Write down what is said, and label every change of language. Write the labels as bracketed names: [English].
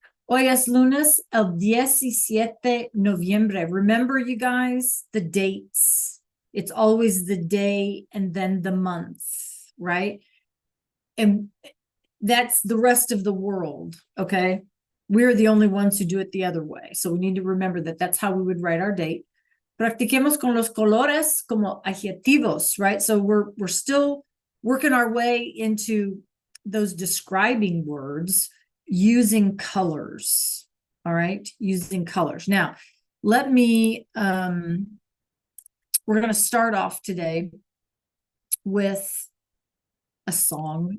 [Spanish] Hoy es lunes, el 17 noviembre. [English] Remember, you guys, the dates. It's always the day and then the month, right? And that's the rest of the world, okay? We're the only ones who do it the other way. So we need to remember that that's how we would write our date. [Spanish] Practiquemos con los colores como adjetivos, right? [English] So we're still working our way into those describing words using colors, all right? Using colors. Now, let me, we're going to start off today with a song.